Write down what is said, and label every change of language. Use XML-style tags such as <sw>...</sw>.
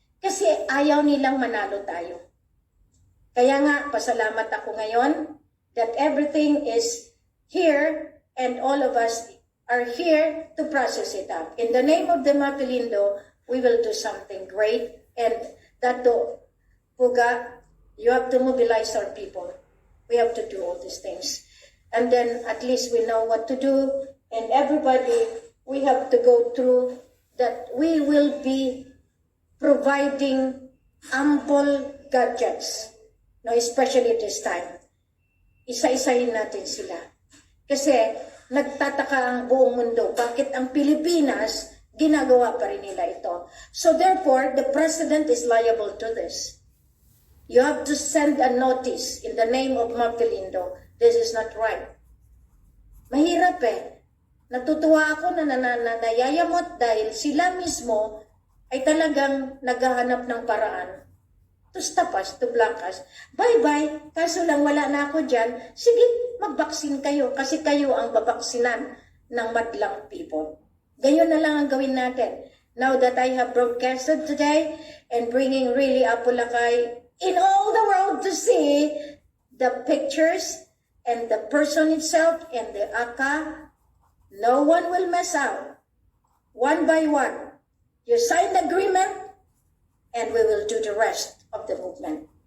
<tl>Kasi ayaw nilang manalo tayo. Kaya nga, pasalamat ako ngayon</tl> <en>that everything is here and all of us are here to process it up. In the name of the Mapilindo, we will do something great. And Dato Puga, you have to mobilize our people. We have to do all these things. And then at least we know what to do. And everybody, we have to go through that we will be providing ample gadgets. No, especially this time.</en> <tl>Isa-isahin natin sila. Kasi nagtataka ang buong mundo. Bakit ang Pilipinas, ginagawa pa rin nila ito?</tl> <en>So therefore, the President is liable to this. You have to send a notice in the name of Martelindo. This is not right.</en> <tl>Mahirap eh. Natutuwa ako na nayayamot dahil sila mismo ay talagang naghahanap ng paraan</tl> <en>to stop us, to block us.</en> <tl>Bye-bye, kaso lang wala na ako dyan. Sige, magbaksin kayo kasi kayo ang babaksinan ng madlang people. Gayon na lang ang gawin natin.</tl> <en>Now that I have broadcasted today and bringing really Apulacay in all the world to see the pictures and the person itself and the ACA, no one will mess out. One by one. You sign the agreement and we will do the rest of the movement.</en>